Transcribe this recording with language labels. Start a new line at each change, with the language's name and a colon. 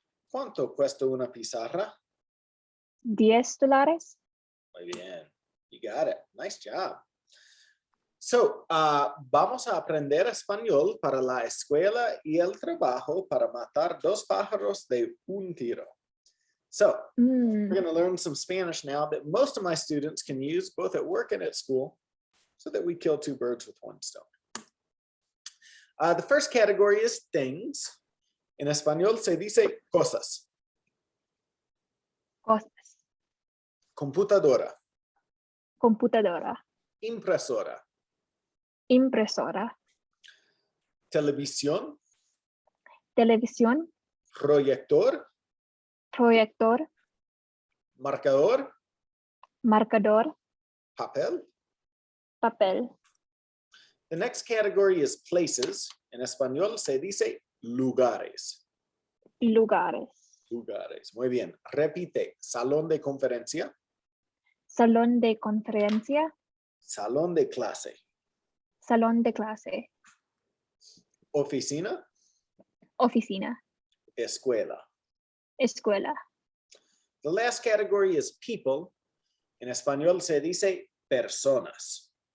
Spanish: ¿Cuánto cuesta una pizarra?
English: $10.
Spanish: Muy bien.
English: You got it. Nice job. So,
Spanish: vamos a aprender español para la escuela y el trabajo para matar dos pájaros de un tiro.
English: So, we're going to learn some Spanish now that most of my students can use both at work and at school so that we kill two birds with one stone. The first category is things.
Spanish: En español se dice cosas. Cosas. Computadora, Computadora. impresora, Impresora. televisión, Televisión. proyector, Proyector. marcador, Marcador. papel. Papel.
English: The next category is places.
Spanish: En español se dice lugares. Lugares. Lugares. Muy bien. Repite. Salón de conferencia. Salón de conferencia. Salón de clase. Salón de clase. Oficina. Oficina. Escuela. Escuela.
English: The last category is people.
Spanish: En español se dice personas.